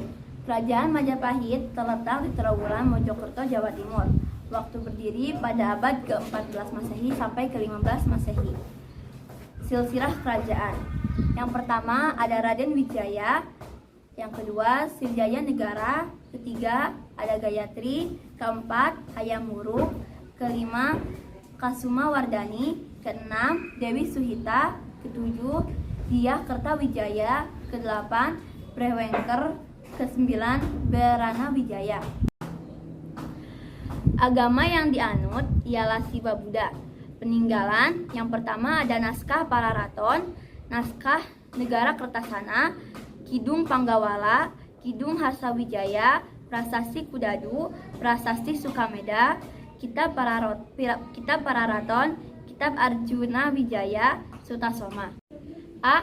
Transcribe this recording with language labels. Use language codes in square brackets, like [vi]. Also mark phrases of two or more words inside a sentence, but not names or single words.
[id] Kerajaan Majapahit terletak di Trawulan, Mojokerto, Jawa Timur. Waktu berdiri pada abad ke-14 Masehi sampai ke-15 Masehi. Silsilah kerajaan. Yang pertama ada Raden Wijaya, yang kedua Sriwijaya Negara, ketiga ada Gayatri, keempat Hayam Wuruk, kelima Kasuma Wardani, keenam Dewi Suhita, ketujuh Diah Kertawijaya, kedelapan Brewengker, kesembilan Berana Wijaya. Agama yang dianut ialah Siwa Buddha. Peninggalan yang pertama ada naskah Pararaton, naskah Negara Kertasana, Kidung Panggawala, Kidung Harsawijaya, Prasasti Kudadu, Prasasti Sukameda, Kitab Pararaton, Kitab Arjuna Wijaya, Sutasoma. A.